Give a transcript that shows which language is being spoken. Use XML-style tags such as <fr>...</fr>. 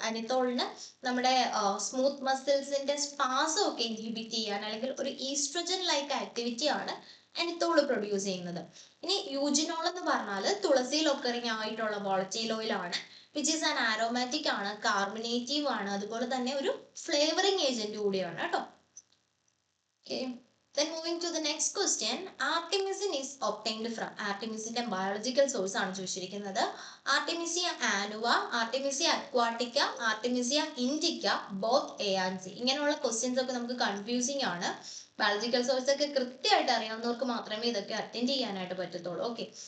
<ml>അനിത്തോളിന് നമ്മുടെ smooth മസിൽസിന്റെ spasm ഒക്കെ inhibit ചെയ്യാൻ അല്ലെങ്കിൽ ഒരു ഈസ്ട്രജൻ ലൈക്ക് ആക്ടിവിറ്റി ആണ് അനിത്തോൾ പ്രൊഡ്യൂസ് ചെയ്യുന്നത്. ഇനി യൂജിനോൾ എന്ന് പറഞ്ഞാൽ തുളസിയിൽ ഒക്കറിങ് ആയിട്ടുള്ള വോളറ്റൈൽ ഓയിൽ ആണ്.</ml> <en>which is an aromatic</en> <ml>ആണ്, കാർബണേറ്റീവ് ആണ്, അതുപോലെ തന്നെ ഒരു ഫ്ലേവറിംഗ് ഏജന്റ് കൂടിയാണ് കേട്ടോ. Okay.</ml> <en>Then moving to the next question, artemisinin is obtained from.</en> <ml>ആർട്ടിമിസിന്റെ biological source ആണ് ചോദിച്ചിരിക്കുന്നത്. ആർട്ടിമിസിയ ആനുവ, ആർട്ടിമിസിയ അക്വാട്ടിക്ക, ആർട്ടിമിസിയ Indica, both A and C. ഇങ്ങനെയുള്ള ക്വസ്റ്റ്യൻസ് ഒക്കെ നമുക്ക് കൺഫ്യൂസിങ് ആണ്. ബയോളജിക്കൽ സോഴ്സ് ഒക്കെ കൃത്യമായിട്ട് അറിയാവുന്നവർക്ക് മാത്രമേ ഇതൊക്കെ അറ്റൻഡ് ചെയ്യാനായിട്ട് പറ്റത്തുള്ളൂ. ഓക്കെ.</ml>